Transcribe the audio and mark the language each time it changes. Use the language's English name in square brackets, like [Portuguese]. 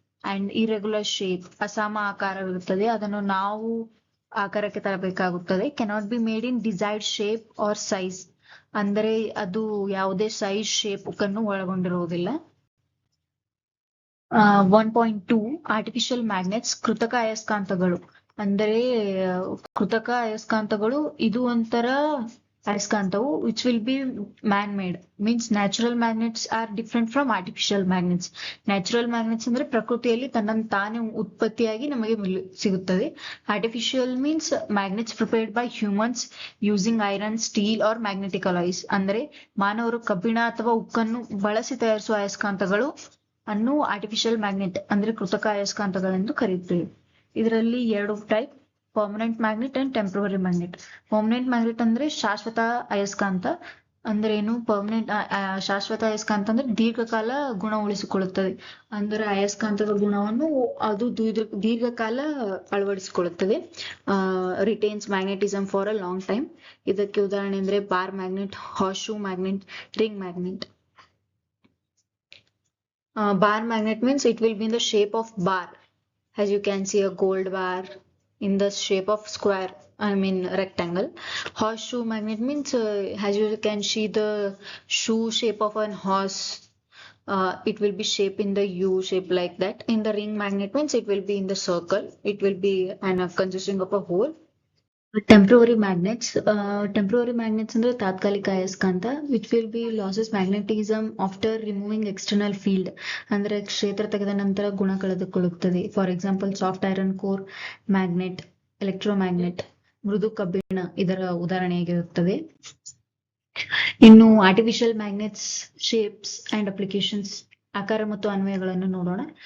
[English] and irregular shape, [Kannada] ಅಸಮ ಆಕಾರವಿರುತ್ತದೆ, ಅದನ್ನು ನಾವು ಆಕಾರಕ್ಕೆ ತರಬೇಕಾಗುತ್ತದೆ. [English] cannot be made in desired shape or size, [Kannada] ಅಂದರೆ ಅದು ಯಾವುದೇ ಸೈಜ್ ಶೇಪ್ ಅನ್ನು ಒಳಗೊಂಡಿರುವುದಿಲ್ಲ. 1.2 ಆರ್ಟಿಫಿಷಿಯಲ್ ಮ್ಯಾಗ್ನೆಟ್ಸ್, ಕೃತಕ ಅಯಸ್ಕಾಂತಗಳು. ಅಂದರೆ ಕೃತಕ ಅಯಸ್ಕಾಂತಗಳು ಇದು ಒಂಥರ ಅಯಸ್ಕಾಂತವು [English] which will be man made, means natural magnets are different from artificial magnets. [Kannada] Natural magnets ಅಂದ್ರೆ ಪ್ರಕೃತಿಯಲ್ಲಿ ತನ್ನನ್ನು ತಾನೇ ಉತ್ಪತ್ತಿಯಾಗಿ ನಮಗೆ ಸಿಗುತ್ತದೆ. [English] Artificial means magnets prepared by humans using iron, steel or magnetic alloys. [Kannada] ಅಂದ್ರೆ ಮಾನವರು ಕಬ್ಬಿಣ ಅಥವಾ ಉಕ್ಕನ್ನು ಬಳಸಿ ತಯಾರಿಸುವ ಅಯಸ್ಕಾಂತಗಳು ಅನ್ನು ಆರ್ಟಿಫಿಷಿಯಲ್ ಮ್ಯಾಗ್ನೆಟ್ ಅಂದ್ರೆ ಕೃತಕ ಅಯಸ್ಕಾಂತಗಳೆಂದು ಕರೆಯುತ್ತೇವೆ. ಇದರಲ್ಲಿ 2 type, permanent magnet and temporary magnet. Permanent magnet ಅಂದ್ರೆ ಶಾಶ್ವತ ಅಯಸ್ಕಾಂತ, ಅಂದ್ರೆ ಏನು ಪರ್ಮನೆಂಟ್ ಶಾಶ್ವತ ಅಯಸ್ಕಾಂತ ಅಂದ್ರೆ ದೀರ್ಘಕಾಲ ಗುಣ ಉಳಿಸಿಕೊಳ್ಳುತ್ತದೆ. ಅಂದ್ರೆ ಅಯಸ್ಕಾಂತದ ಗುಣವನ್ನು ಅದು ದೀರ್ಘಕಾಲ ಅಳವಡಿಸಿಕೊಳ್ಳುತ್ತದೆ. [English] Retains magnetism for a long time. [Kannada] ಇದಕ್ಕೆ ಉದಾಹರಣೆ ಅಂದ್ರೆ bar magnet, horse shoe magnet, ring magnet. [English] Bar magnet means it will be in the shape of bar. As you can see a gold bar in the shape of square, I mean rectangle. Horseshoe magnet means as you can see the shoe shape of an horse. It will be shaped in the U shape like that. In the ring magnet means it will be in the circle. It will be consisting of a hole. Temporary magnets. Temporary magnets [Kannada] ಅಂದ್ರೆ ತಾತ್ಕಾಲಿಕ ಅಯಸ್ಕಾಂತ [English] which will be losses magnetism after removing external field. [Kannada] ಅಂದ್ರೆ ಕ್ಷೇತ್ರ ತೆಗೆದ ನಂತರ ಗುಣ ಕಳೆದುಕೊಳ್ಳುತ್ತದೆ. [English] for example [Kannada] soft iron core magnet, electromagnet, ಮೃದು ಕಬ್ಬಿಣ ಇದರ ಉದಾಹರಣೆಯಾಗಿರುತ್ತದೆ. ಇನ್ನು artificial magnets shapes and applications, ಆಕಾರ ಮತ್ತು ಅನ್ವಯಗಳನ್ನು ನೋಡೋಣ.